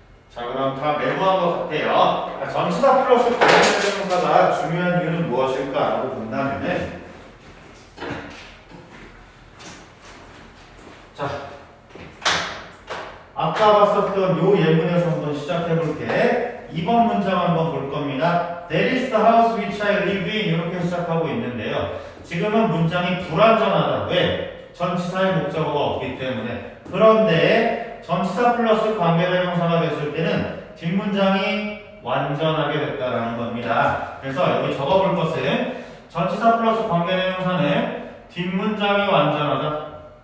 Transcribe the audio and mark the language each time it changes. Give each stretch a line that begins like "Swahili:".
Korean: 자, 그럼 다 메모한 것 같아요. 전치사 플러스 관계대명사가 중요한 이유는 무엇일까라고 본다면은 자, 아까 봤었던 요 예문에서 한번 시작해 볼게. 2번 문장 한번 볼 겁니다.
English: That is the house which I live in
Korean: 이렇게 시작하고 있는데요. 지금은 문장이 불완전하다. 왜? 전치사의 목적어가 없기 때문에. 그런데 전치사 플러스 관계대명사가 됐을 때는 뒷문장이 완전하게 됐다라는 겁니다. 그래서 여기 적어볼 것은 전치사 플러스 관계대명사는 뒷문장이 완전하다.